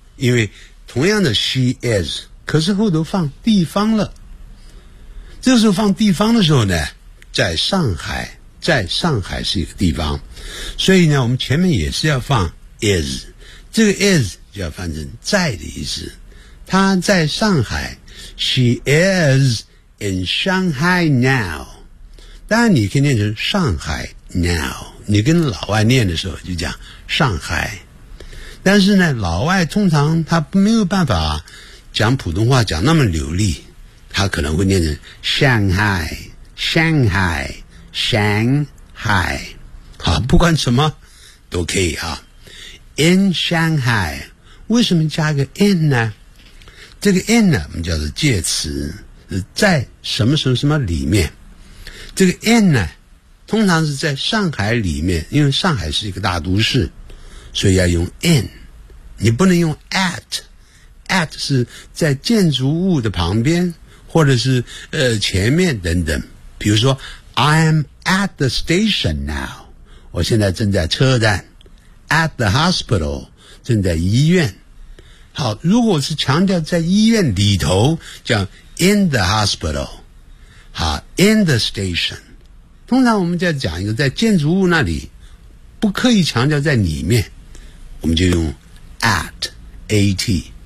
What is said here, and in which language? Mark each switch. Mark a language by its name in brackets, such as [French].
[Chinese] 因为同样的 she is， 可是后头放地方了。这个时候放地方的时候呢？在上海，在上海是一个地方，所以呢，我们前面也是要放 is， 这个 is 就要翻成在的意思。他在上海 [English] ，She is in Shanghai now。 [Chinese] 当然，你可以念成上海 now。你跟老外念的时候就讲上海，但是呢，老外通常他没有办法讲普通话讲那么流利，他可能会念成 Shanghai。 Shanghai, Shanghai， 好，不管什么都可以啊。 In Shanghai， 为什么加个 in 呢？这个 in 呢，我们叫做介词，在什么什么什么里面。这个 in 呢，通常是在上海里面，因为上海是一个大都市，所以要用 in。你不能用 at， at 是在建筑物的旁边或者是前面等等。比如说 [English] I am at the station now， [Chinese] 我现在正在车站， [English] at the hospital， [Chinese] 正在医院。好，如果是强调在医院里头，讲 [English] in the hospital， [Chinese] 好， [English] in the station， [Chinese] 通常我们在讲一个在建筑物那里，不刻意强调在里面，我们就用 at， at。